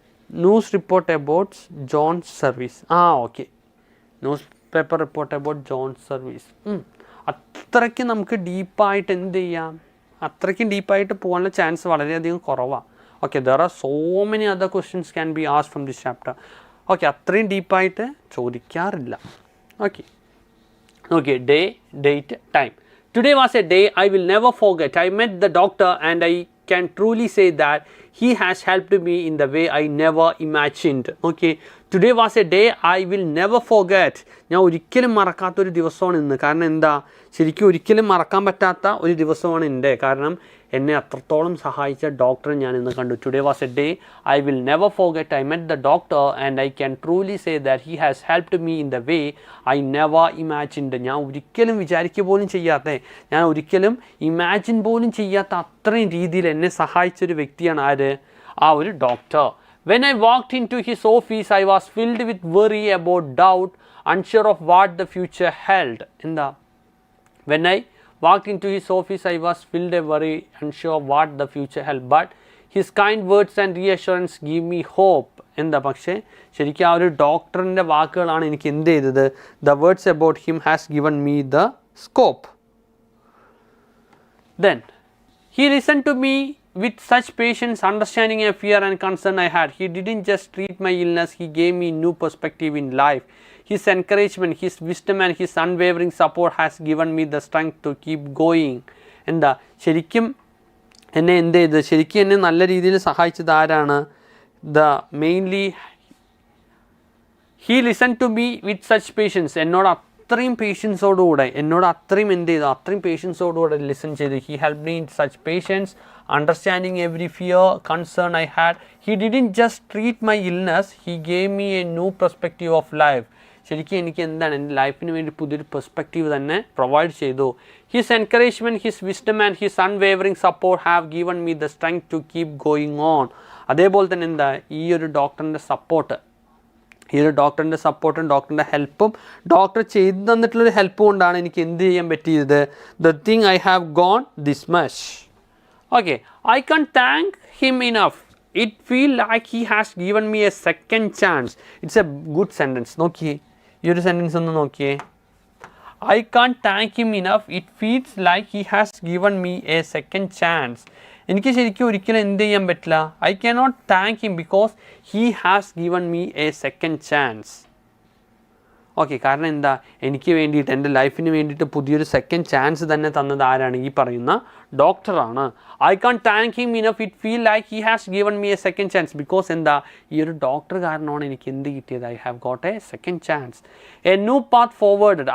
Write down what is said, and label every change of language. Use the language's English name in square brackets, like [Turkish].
[English] News report about Jones service. Okay, newspaper report about Jones service. [Malayalam] അത്രയ്ക്ക് നമുക്ക് ഡീപ്പായിട്ട് എന്ത് ചെയ്യാം? അത്രയ്ക്കും ഡീപ്പായിട്ട് പോകാനുള്ള ചാൻസ് വളരെയധികം കുറവാണ്. [English] Okay, there are so many other questions can be asked from this chapter. [Malayalam] Okay, അത്രയും ഡീപ്പായിട്ട് ചോദിക്കാറില്ല. [English] Okay, okay, day, date, time. Today was a day I will never forget. I met the doctor and I can truly say that he has helped me in the way I never imagined. Okay, today was a day I will never forget. [Malayalam] ഞാൻ ഒരിക്കലും മറക്കാത്തൊരു ദിവസമാണ് ഇന്ന്. കാരണം എന്താ? ശരിക്കും ഒരിക്കലും മറക്കാൻ പറ്റാത്ത ഒരു ദിവസമാണ് എൻ്റെ. കാരണം എന്നെ അത്രത്തോളം സഹായിച്ച ഡോക്ടറെ ഞാൻ ഇന്ന് കണ്ടു. [English] Today was a day I will never forget. I met the doctor and I can truly say that he has helped me in the way I never imagined. [Malayalam] ഞാൻ ഒരിക്കലും വിചാരിക്കുക പോലും ചെയ്യാത്ത, ഞാൻ ഒരിക്കലും ഇമാജിൻ പോലും ചെയ്യാത്ത അത്രയും രീതിയിൽ എന്നെ സഹായിച്ചൊരു വ്യക്തിയാണ് ആര്? ആ ഒരു doctor. [English] When I walked into his office, I was filled with worry about doubt, unsure of what the future held. [Malayalam] എന്താ? [English] When I walked into his office, I was filled with worry, unsure of what the future held. But his kind words and reassurance give me hope. [Malayalam] എന്താ? പക്ഷേ ശരിക്കും ആ ഒരു ഡോക്ടറിൻ്റെ വാക്കുകളാണ് എനിക്ക് എന്ത് ചെയ്തത്? [English] The words about him has given me the scope. Then he listened to me with such patience, understanding a fear and concern I had. He didn't just treat my illness, he gave me new perspective in life. His encouragement, his wisdom and his unwavering support has given me the strength to keep going. [Malayalam] എന്താ? ശരിക്കും എന്നെ എന്ത് ചെയ്ത്? ശരിക്കും എന്നെ നല്ല രീതിയിൽ സഹായിച്ചത് ആരാണ്? [English] Mainly he listened to me with such patience. [Malayalam] എന്നോട് അത്രയും പേഷ്യൻസോടുകൂടെ, എന്നോട് അത്രയും എന്ത് ചെയ്തു? അത്രയും പേഷ്യൻസോടുകൂടെ ലിസൺ ചെയ്തു. [English] He helped me in such patience, understanding every fear, concern I had. He didn't just treat my illness, he gave me a new perspective of life. [Malayalam] ശരിക്കും എനിക്ക് എന്താണ്? എൻ്റെ ലൈഫിന് വേണ്ടി പുതിയൊരു പെർസ്പെക്റ്റീവ് തന്നെ പ്രൊവൈഡ് ചെയ്തു. [English] His encouragement, his wisdom and his unwavering support have given me the strength to keep going on. [Malayalam] അതേപോലെ തന്നെ എന്താ? ഈ ഒരു ഡോക്ടറിൻ്റെ സപ്പോർട്ട്, ഈ ഒരു ഡോക്ടറിൻ്റെ സപ്പോർട്ടും ഡോക്ടറിൻ്റെ ഹെൽപ്പും, ഡോക്ടർ ചെയ്തു തന്നിട്ടുള്ളൊരു ഹെൽപ്പ് കൊണ്ടാണ് എനിക്ക് എന്ത് ചെയ്യാൻ പറ്റിയത്? [English] The thing I have gone this much. Okay, I can't thank him enough. It feel like he has given me a second chance. It's a good sentence. [Malayalam] നോക്കിയേ, ഈ ഒരു സെൻറ്റൻസ് ഒന്ന് നോക്കിയേ. [English] I can't thank him enough. It feels like he has given me a second chance. [Malayalam] എനിക്ക് ശരിക്കും ഒരിക്കലും എന്ത് ചെയ്യാൻ പറ്റില്ല? [English] I cannot thank him because he has given me a second chance. [Malayalam] Okay, കാരണം എന്താ? എനിക്ക് വേണ്ടിയിട്ട്, എൻ്റെ ലൈഫിന് വേണ്ടിയിട്ട് പുതിയൊരു സെക്കൻഡ് ചാൻസ് തന്നെ തന്നത് ആരാണ്? ഈ പറയുന്ന ഡോക്ടറാണ്. [English] I can thank him enough. It feel like he has given me a second chance. Because [Malayalam] എന്താ? ഈ ഒരു ഡോക്ടർ കാരണമാണ് എനിക്ക് എന്ത് കിട്ടിയത്? [English] I have got a second chance, a new path forward.